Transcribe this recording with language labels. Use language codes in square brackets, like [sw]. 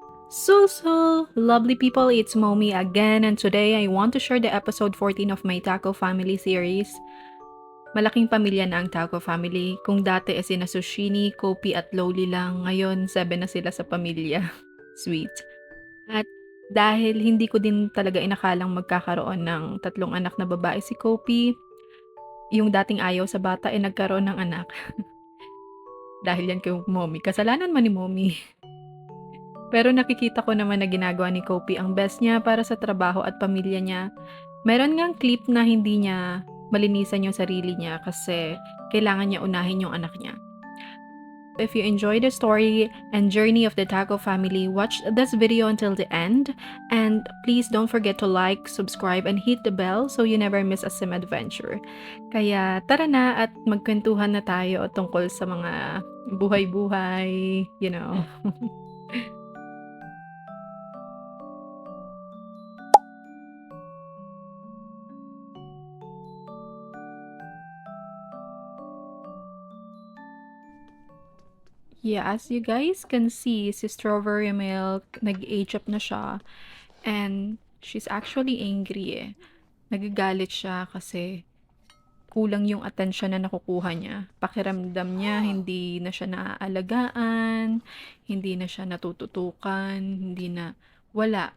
[en] So, lovely people, it's Momi again, and today I want to share the episode 14 of my Taco Family series. [tl] Malaking pamilya na ang Taco Family. Kung dati ay sina Sushini, Kopi at Loli lang, ngayon 7 na sila sa pamilya. Sweet. At dahil hindi ko din talaga inakalang magkakaroon ng tatlong anak na babae si Kopi, yung dating ayaw sa bata ay nagkaroon ng anak. Dahil yan kay Momi. Kasalanan man ni Momi. Pero nakikita ko naman na ginagawa ni Kopi ang best niya para sa trabaho at pamilya niya. Meron ngang clip na hindi niya malinisan yung sarili niya kasi kailangan niya unahin yung anak niya. [en] If you enjoy the story and journey of the Taco family, watch this video until the end. And please don't forget to like, subscribe, and hit the bell so you never miss a sim adventure. [tl] Kaya tara na at magkwentuhan na tayo tungkol sa mga buhay-buhay, you know. [en] Yeah, as you guys can see, [tl] si Strawberry Milk, nag-age up na siya. [en] And she's actually angry eh. [tl] Nagagalit siya kasi kulang yung atensyon na nakukuha niya. Pakiramdam niya, hindi na siya naaalagaan, hindi na siya natututukan, hindi na wala.